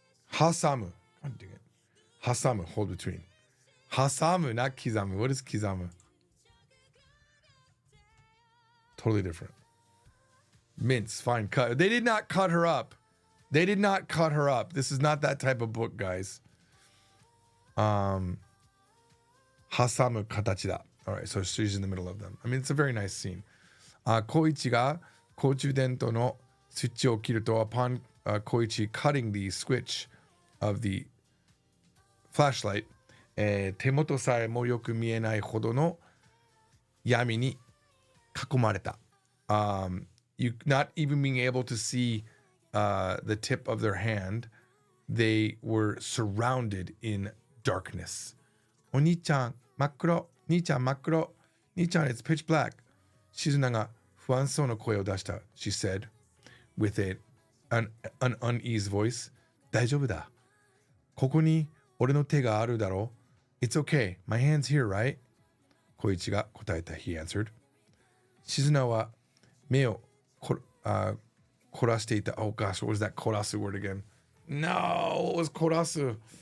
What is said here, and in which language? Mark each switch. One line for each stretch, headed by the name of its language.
English: 挟む 挟む hold between 挟む not 刻む what is 刻む totally different mince fine cut they did not cut her up They did not cut her up. This is not that type of book, guys.
Japanese: 挟む形だ
English: All right, so she's in the middle of them. I mean, it's a very nice scene.
Japanese: 小一が懐中電灯のスイッチを切ると
English: upon 小一 cutting the switch of the flashlight,
Japanese: 手元さえもよく見えないほどの闇に囲まれた.
English: You not even being able to see the tip of their hand, they were surrounded in darkness.
Japanese: お兄ちゃん、真っ黒。兄ちゃん、真っ黒。
English: 兄ちゃん、it's pitch black.
Japanese: 静菜が不安そうな声を出した。
English: She said, with an uneasy voice.
Japanese: 大丈夫だ。ここに俺の手があるだろう。
English: It's okay. My hand's here, right?
Japanese: 小一が答えた。
English: He answered.
Japanese: 静菜は目を凝らしていた
English: Oh gosh, what was that 凝らす word again? No, what was 凝らす?